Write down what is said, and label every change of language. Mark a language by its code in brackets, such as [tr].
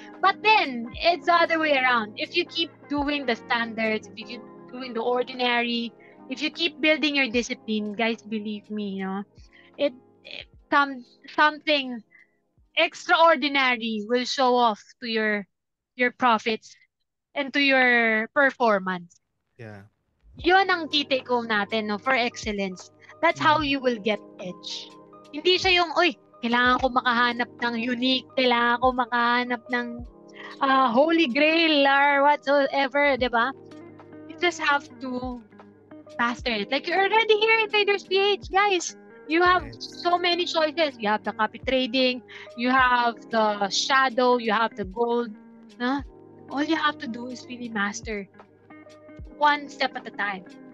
[en] But then, it's the other way around. If you keep doing the standards, if you keep doing the ordinary, if you keep building your discipline, guys, believe me, it something extraordinary will show off to your profits and to your performance. Yeah. [tl] Yun ang key take home natin, no, for excellence. [en] That's how you will get edge. [tl] Hindi siya yung, kailangan ko makahanap ng unique, kailangan ko makahanap ng holy grail [en] or whatsoever, [tl] di ba? [en] You just have to master it. Like you're already here in Traders PH, guys. You have so many choices. You have the copy trading, you have the shadow, you have the gold. All you have to do is really master one step at a time.